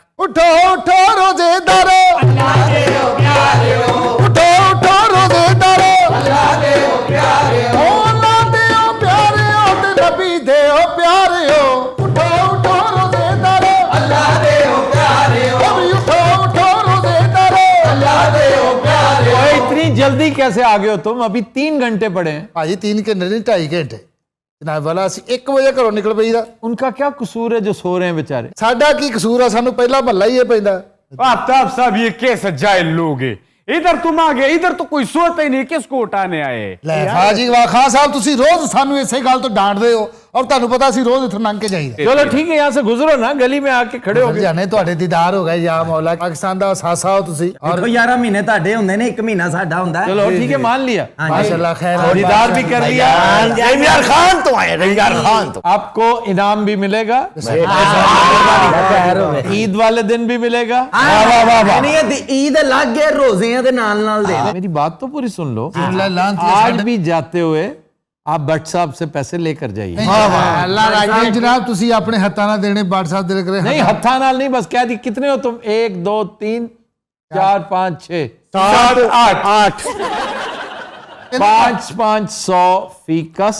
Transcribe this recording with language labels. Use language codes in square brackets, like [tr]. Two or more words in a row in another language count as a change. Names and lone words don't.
[pa] اٹھو اٹھو روزے دارو، اٹھو اٹھو روزے دارو، اللہ دیو پیارے ہو تے نبی دیو پیارے ہو، اٹھو اٹھو روزے دارو، اللہ دیو پیارے ہو، اٹھو اٹھو روزے دارو، اللہ دیو پیارے ہو۔ [ur] اتنی جلدی کیسے آگے ہو تم؟ ابھی 3 گھنٹے پڑے ہیں۔ [pa] ਭਾਜੀ 3 ਘੰਟੇ ਨਹੀਂ 2.5 ਘੰਟੇ ਜਨਾਬ ਵਾਲਾ। ਅਸੀਂ 1 ਵਜੇ ਘਰੋਂ ਨਿਕਲ ਪਈਦਾ। [ur] ان کا کیا قصور ہے جو سو رہے ہیں بیچارے؟ [pa] ਸਾਡਾ ਕੀ ਕਸੂਰ ਆ, ਸਾਨੂੰ ਪਹਿਲਾ ਮਹੱਲਾ ਹੀ ਇਹ ਪੈਂਦਾ۔ [ur] آفتاب صاحب یہ کیسے جاہل لوگ ہیں؟ ادھر تم آگے، ادھر تو کوئی سوتا ہی نہیں، کس کو اٹھانے آئے؟ [pa] ਲੈ ਫਾਜੀ ਵਾਹ ਖਾਨ ਸਾਹਿਬ, ਤੁਸੀਂ ਰੋਜ਼ ਸਾਨੂੰ ਇਸੇ ਗੱਲ ਤੋਂ ਡਾਂਟਦੇ ਹੋ ਔਰ ਤੁਹਾਨੂੰ ਪਤਾ ਅਸੀਂ ਰੋਜ਼ ਇੱਥੋਂ ਲੰਘ ਕੇ ਜਾਈਦਾ। [ur] چلو ٹھیک ہے، یہاں سے گزرو نا، گلی میں آ کے کھڑے ہو گئے۔ [pa] ਜਾਨੇ ਤੁਹਾਡੇ ਦੀਦਾਰ ਹੋ ਗਏ [ur] یا مولا، [pa] ਪਾਕਿਸਤਾਨ ਦਾ ਸਾਸਾ ਹੋ ਤੁਸੀਂ ਔਰ 11 مہینے ਤੁਹਾਡੇ ਹੁੰਦੇ ਨੇ, 1 ਮਹੀਨਾ ਸਾਡਾ ਹੁੰਦਾ ਹੈ। [ur] چلو ٹھیک ہے، مان لیا، ماشاءاللہ خیر دیدار بھی کر لیا۔ رنگار خان تو آئے، رنگار خان تو آپ کو انعام بھی ملے گا، عید والے دن بھی ملے گا۔ عید الگ ہے، [pa] روزیاں دے نال نال دے۔ [ur] میری بات تو پوری سن لو۔ لانت آج بھی جاتے ہوئے آپ بٹ صاحب سے پیسے لے کر جائیے۔ [pa] اللہ راجی جناب، تسی اپنے ہتھاں نہ دینے، بٹ صاحب دل کرے [ur] نہیں، [pa] ہتھا نال [ur] نہیں، بس کہہ دی کتنے ہو تم؟ 1 2 3 4 5 6 7 8 5 500 فی کس۔